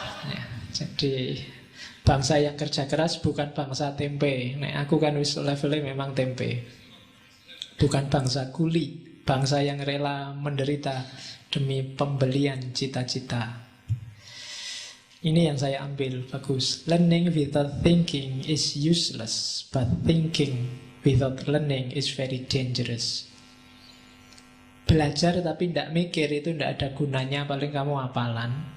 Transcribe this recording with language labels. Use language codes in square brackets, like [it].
[id] Ya, jadi bangsa yang kerja keras bukan bangsa tempe. [jv] Nek aku kan wis levelnya memang tempe. [id] Bukan bangsa kuli. Bangsa yang rela menderita demi pembelian cita-cita. Ini yang saya ambil, bagus. [en] Learning without thinking is useless, but thinking without learning is very dangerous. [id] Belajar tapi tidak mikir itu tidak ada gunanya, paling kamu hafalan.